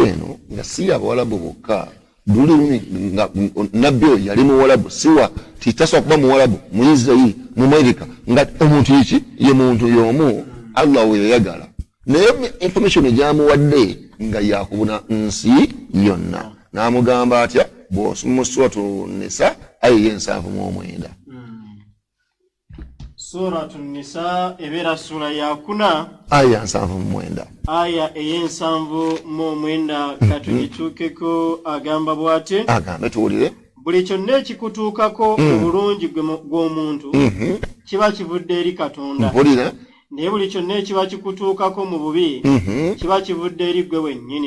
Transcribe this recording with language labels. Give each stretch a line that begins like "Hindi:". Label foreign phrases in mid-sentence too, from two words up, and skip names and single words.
Ganda: eno nga si abawalabu bokka duli nga nabbi oyo yali muwalabu siwa titasobola kuba muwalabu mu Israeli mu America nga omuntu iki ye muntu y'omu Allah we yayagala naye information egyamuwadde nga yakubuna nsi yonna n'amugamba atya bw'osoma suratu Nisa aya 7:9 suratu Nisa ebeera sura ya 4 aya 7:9 aya 7:9 katugituukeko agamba bw'ati agambe tuwulire buli kyonna ekikutuukako mu bulungi gw'omuntu kiba kivudde eri Katonda mpulira naye buli kyonna ekiba kikutuukako mu bubi kiba kivudde eri ggwe wennyini